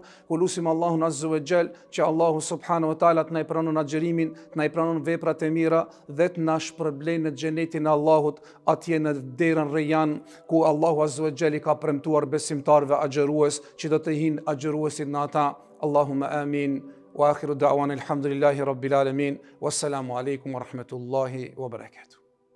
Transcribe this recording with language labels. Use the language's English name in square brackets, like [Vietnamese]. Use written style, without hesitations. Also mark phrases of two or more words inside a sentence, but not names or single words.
[Albanian] Lutim Allahun [Arabic] عز وجل [Albanian] që Allahu [Arabic] سبحانه وتعالى [Albanian] të na i pranon agjërimin, të na i pranon veprat e mira dhe të na shpërblej në xhenetin e Allahut, atje në derën Rayyan, ku Allahu [Arabic] عز وجل [Albanian] i ka premtuar besimtarëve agjërues që do të hinë agjëruesit në ata. [Arabic] اللهم آمين. وآخر دعوانا الحمد لله رب العالمين. والسلام عليكم ورحمة الله وبركاته.